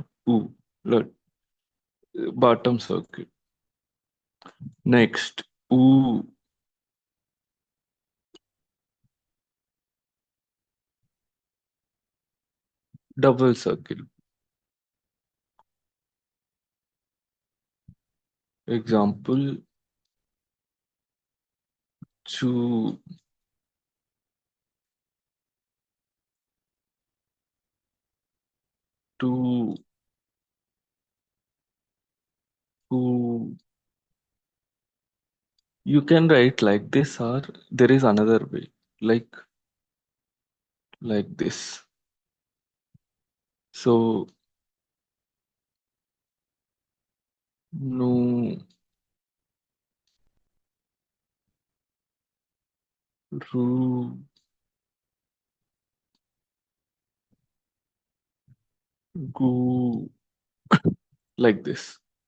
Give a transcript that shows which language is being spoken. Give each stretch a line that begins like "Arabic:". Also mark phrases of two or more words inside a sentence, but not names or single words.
English: U, look, bottom circle. Next, u, double circle. Example, chu, tu, pu. You can write like this, or there is another way, like like this. So, nu, ru, gu, like this.